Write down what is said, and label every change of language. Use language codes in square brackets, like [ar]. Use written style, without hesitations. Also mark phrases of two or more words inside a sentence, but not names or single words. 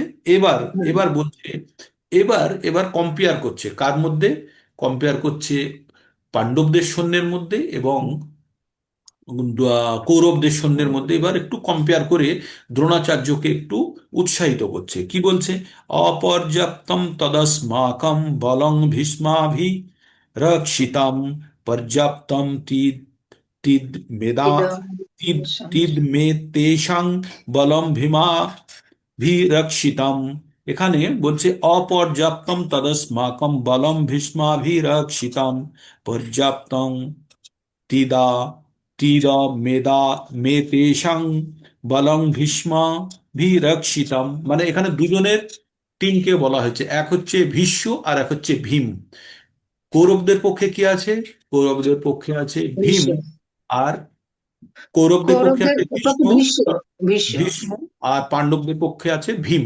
[bn] এবার হুম। এবার বলছে, এবার এবার কম্পেয়ার করছে কার মধ্যে, কম্পেয়ার করছে পাণ্ডবদের সৈন্যের মধ্যে এবং কৌরবদের সৈন্যের মধ্যে। এবার একটু কম্পেয়ার করে দ্রোণাচার্যকে একটু উৎসাহিত করছে। কি বলছে? [sa] অপর্যাপ্তম তদস্মাকম বলং ভীষ্মাভি রক্ষিতাম পর্যাপ্তম তিদ মেদা ইদম তিদ সম- তিদ মে তেষাং বলম ভীমা ভিরক্ষিতাম। [bn] এখানে বলছে [sa] অপর্যাপ্তম তদস্মাকম বলম ভীষ্মাভিরক্ষিতাম পর্যাপ্তং তিদা তিদ মেদা মে তেষাং বলং ভীষ্মাভিরক্ষিতাম। [bn] মানে এখানে দুজনের টিমকে বলা হয়েছে, এক হচ্ছে ভীষ্ম আর এক হচ্ছে ভীম। কৌরবদের পক্ষে কি আছে? কৌরবদের পক্ষে আছে ভীম, ভীষ্ম। আর কৌরবদের পক্ষে কৌরবদের আছে পক্ষে ভীষ্ম। ভীষ্ম। ভীষ্ম। ভীষ্ম আর পাণ্ডবদের পক্ষে আছে ভীম।